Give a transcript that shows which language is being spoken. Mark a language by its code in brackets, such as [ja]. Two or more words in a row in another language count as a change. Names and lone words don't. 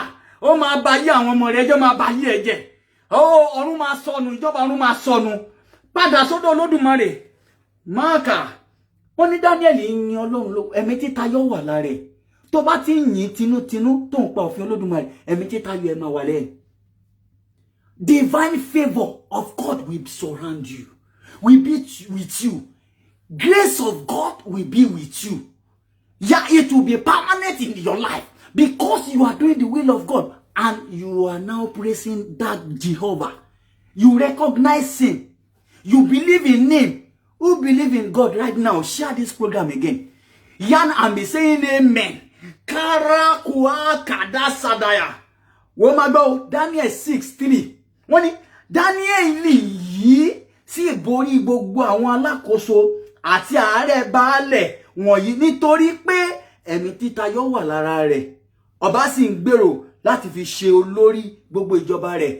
[yo] Ó máa bà yé àwọn ọmọ rẹ̀ jẹ́, máa bà yé ẹ jẹ́. Ọ̀run máa sọnù, ìjọba ọ̀run máa sọnù. Padà sọ́dọ̀ Olódùmarè. Máàkà. Wọ́n ní Daniel yin Ọlọ́run lógo, ẹ̀mí títayọ wà lára ẹ̀. Tó bá ti yìn tinútinú tó ń pa òfin Olódùmarè, ẹ̀mí títayọ ẹ máa wà lẹ́yìn. [en] Divine favor of God will surround you, will be with you. Grace of God will be with you. Yeah, it will be permanent in your life because you are doing the will of God and you are now praising that Jehovah. You recognize him. You believe in him. Who believe in God right now? Share this program again. Yan and be saying amen. Karakua kadasadaya. [yo] Womago Daniel 6:3. Wọ́n ní Daniel yìí sì borí gbogbo àwọn alákòóso àti ààrẹ baálẹ̀ wọ̀nyí nítorí pé ẹ̀mí títayọ wà lára rẹ̀. Ọba sì ń gbèrò láti fi ṣe olórí gbogbo ìjọba rẹ̀.